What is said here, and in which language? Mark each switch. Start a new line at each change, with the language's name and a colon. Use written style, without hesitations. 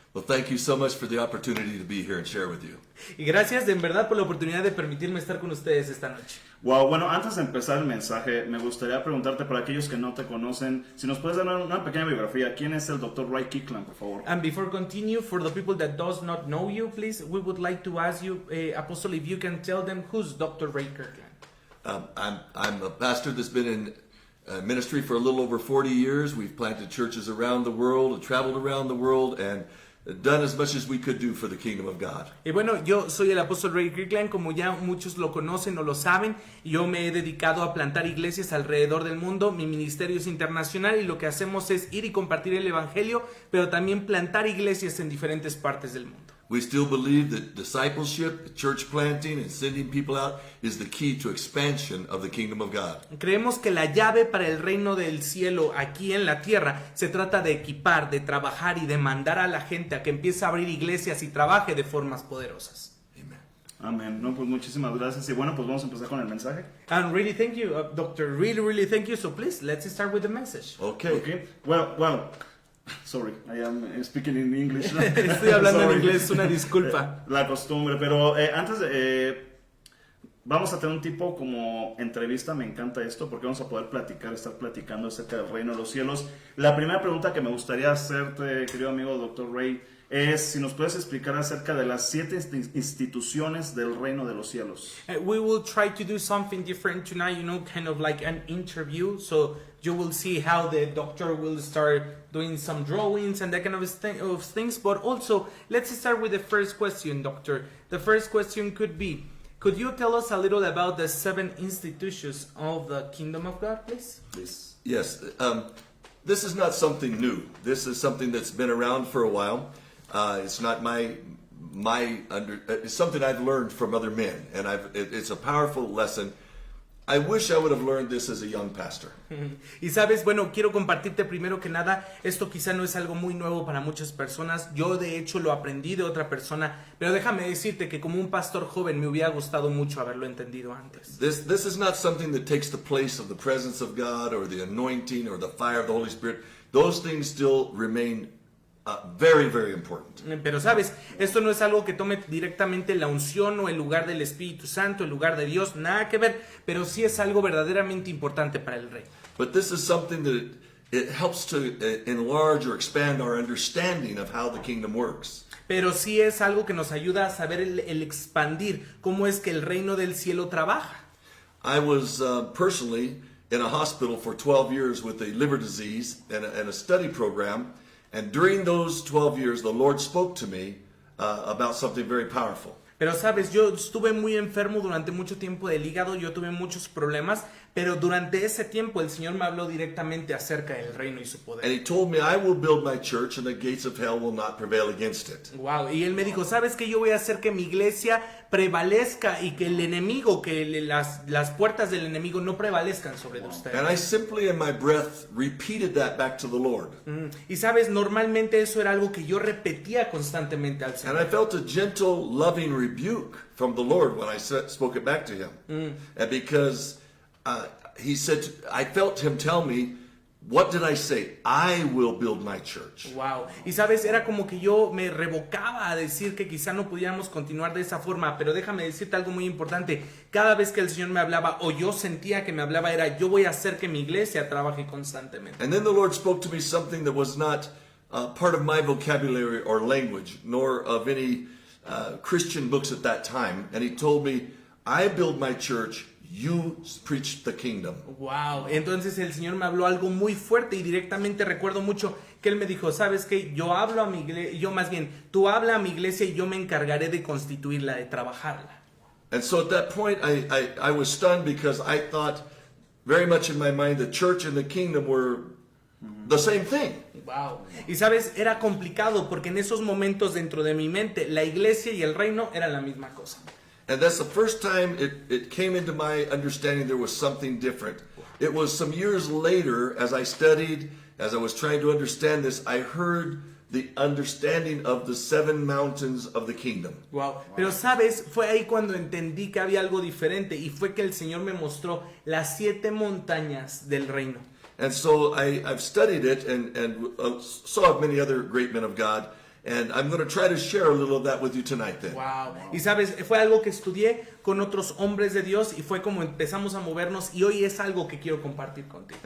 English: Well, thank you so much for the opportunity to be here and share with you.
Spanish: Y gracias en verdad por la oportunidad de permitirme estar con ustedes esta noche. Wow, bueno, antes de empezar el mensaje, me gustaría preguntarte para aquellos que no te conocen, si nos puedes dar una pequeña biografía. ¿Quién es el Dr. Ray Kirkland, por favor?
English: And before continue, for the people that does not know you, please, we would like to ask you, Apostle, if you can tell them who's Dr. Ray Kirkland. I'm a pastor that's been in ministry for a little over 40 years. We've planted churches around the world and traveled around the world and done as much as we could do for the kingdom of God.
Spanish: Y bueno, yo soy el apóstol Ray Kirkland, como ya muchos lo conocen o lo saben. Yo me he dedicado a plantar iglesias alrededor del mundo. Mi ministerio es internacional y lo que hacemos es ir y compartir el evangelio, pero también plantar iglesias en diferentes partes del mundo.
English: We still believe that discipleship, church planting, and sending people out is the key to expansion of the kingdom of God.
Spanish: Creemos que la llave para el reino del cielo aquí en la tierra se trata de equipar, de trabajar y de mandar a la gente a que empiece a abrir iglesias y trabaje de formas poderosas.
English: Amen.
Spanish: Amén. No, pues muchísimas gracias. Y bueno, pues vamos a empezar con el mensaje.
English: And really thank you, Doctor. Really thank you. So please, let's start with the message. Okay. Well, sorry, I am speaking in English.
Spanish: Estoy hablando en inglés, una disculpa. La costumbre, pero antes vamos a tener un tipo como entrevista. Me encanta esto porque vamos a poder estar platicando acerca del reino de los cielos. La primera pregunta que me gustaría hacerte, querido amigo Dr. Ray, es si nos puedes explicar acerca de las 7 instituciones del reino de los cielos.
English: We will try to do something different tonight, kind of like an interview. So you will see how the doctor will start doing some drawings and that kind of things. But also, let's start with the first question, doctor. The first question could be, could you tell us a little about the 7 institutions of the kingdom of God, please? Please. Yes. This is not something new. This is something that's been around for a while. It's not it's something I've learned from other men, and it's a powerful lesson. I wish I would have learned this as a young pastor.
Spanish: Y sabes, bueno, quiero compartirte primero que nada, esto quizá no es algo muy nuevo para muchas personas. Yo de hecho lo aprendí de otra persona, pero déjame decirte que como un pastor joven me hubiera gustado mucho haberlo entendido antes.
English: This is not something that takes the place of the presence of God or the anointing or the fire of the Holy Spirit. Those things still remain Very, very important.
Spanish: Pero sabes, esto no es algo que tome directamente la unción o el lugar del Espíritu Santo, el lugar de Dios, nada que ver, pero sí es algo verdaderamente importante para el rey.
English: But this is something that it helps to enlarge or expand our understanding of how the kingdom works.
Spanish: Pero sí es algo que nos ayuda a saber el expandir cómo es que el reino del cielo trabaja.
English: I was personally in a hospital for 12 years with a liver disease and a study program. And during those 12 years, the Lord spoke to me about something very powerful.
Spanish: Pero sabes, yo estuve muy enfermo durante mucho tiempo del hígado, yo tuve muchos problemas, pero durante ese tiempo el Señor me habló directamente acerca del reino y su poder.
English: And he told me, I will build my church and the gates of hell will not prevail against it.
Spanish: Wow, y él me dijo, ¿sabes qué? Yo voy a hacer que mi iglesia prevalezca y que el enemigo, que las puertas del enemigo no prevalezcan sobre ustedes.
English: And I simply in my breath repeated that back to the Lord.
Spanish: Y sabes, normalmente eso era algo que yo repetía constantemente al
English: And
Spanish: Señor.
English: I felt a gentle, loving rebuke from the Lord when I spoke it back to him. And because he said, I felt him tell me, what did I say? I will build my church. Wow.
Spanish: Y sabes, era como que yo me revocaba a decir que quizá no pudiéramos continuar de esa forma, pero déjame decirte algo muy importante. Cada vez que el Señor me hablaba o yo sentía que me hablaba era, yo voy a hacer que mi iglesia trabaje constantemente.
English: And then the Lord spoke to me something that was not part of my vocabulary or language, nor of any Christian books at that time. And he told me, I build my church, you preach the kingdom.
Spanish: Wow, entonces el Señor me habló algo muy fuerte y directamente recuerdo mucho que Él me dijo, ¿sabes qué? Yo hablo a mi iglesia, yo más bien, tú habla a mi iglesia y yo me encargaré de constituirla, de trabajarla.
English: And so at that point, I was stunned because I thought very much in my mind the church and the kingdom were the same thing. Wow.
Spanish: Y sabes, era complicado porque en esos momentos dentro de mi mente, la iglesia y el reino eran la misma cosa.
English: And that's the first time it came into my understanding there was something different. It was some years later, as I studied, as I was trying to understand this, I heard the understanding of the 7 mountains of the kingdom. Wow.
Spanish: Pero sabes, fue ahí cuando entendí que había algo diferente y fue que el Señor me mostró las 7 montañas del reino.
English: And so I've studied it and so have many other great men of God. And I'm going to try to share a little of that with you tonight then. Wow.
Spanish: Y sabes, fue algo que estudié con otros hombres de Dios y fue como empezamos a movernos y hoy es algo que quiero compartir contigo.